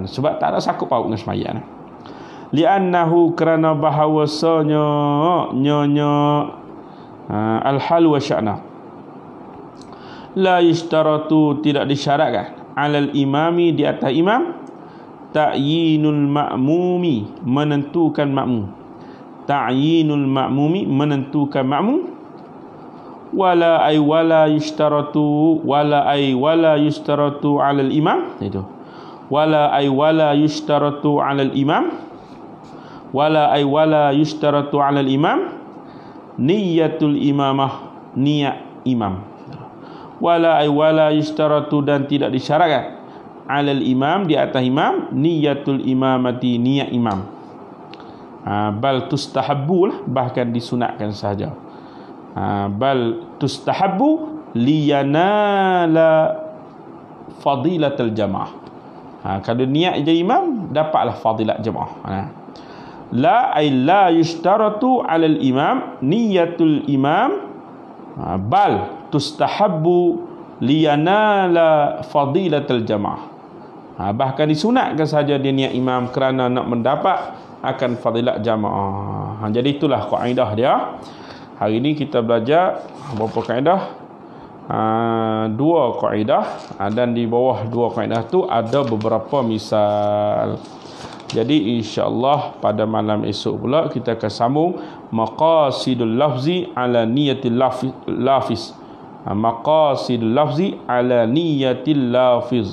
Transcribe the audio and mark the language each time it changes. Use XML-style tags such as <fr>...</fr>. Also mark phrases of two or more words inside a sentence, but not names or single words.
<ms>Sebab tak ada sakut paut dengan sembahyang. Li'annahu, kerana bahawasanya</ms> <ar>الحال والشأن لا يشترط,</ar> <ms>tidak disyaratkan,</ms> <ar>على الإمام,</ar> <ms>di atas imam,</ms> <ar>تعيين المأموم,</ar> <ms>menentukan makmum.</ms> <ar>تعيين المأموم,</ar> <ms>menentukan makmum.</ms> <ar>ولا يشترط على الإمام.</ar> <ms>Itu.</ms> <ar>ولا يشترط على الإمام. ولا يشترط على الإمام نية الإمامة,</ar> <ms>niat imam.</ms> <ar>ولا يشترط,</ar> <ms>dan tidak disyaratkan,</ms> <ar>على الإمام,</ar> <ms>di atas imam,</ms> <ar>نية الإمامة,</ar> <ms>niat imam.</ms> <ar>بل تستحب,</ar> <ms>bahkan disunatkan sahaja.</ms> <ar>بل تستحب لينال فضيلة الجماعة.</ar> <ms>Kalau niat jadi imam, dapatlah fadilat jamaah.</ms> <ar>لا يشترط على الإمام نية الإمام بل تستحب لينال فضيلة الجماعة.</ar> <ms>Bahkan disunatkan saja dia niat imam kerana nak mendapat akan fadilat jamaah. Jadi itulah kaedah dia. Hari ini kita belajar berapa kaedah? 2 kaedah, dan di bawah 2 kaedah tu ada beberapa misal. Jadi insya-Allah pada malam esok pula kita akan sambung</ms> <ar>مقاصد اللفظ على نية اللافظ. مقاصد اللفظ على نية اللافظ.</ar>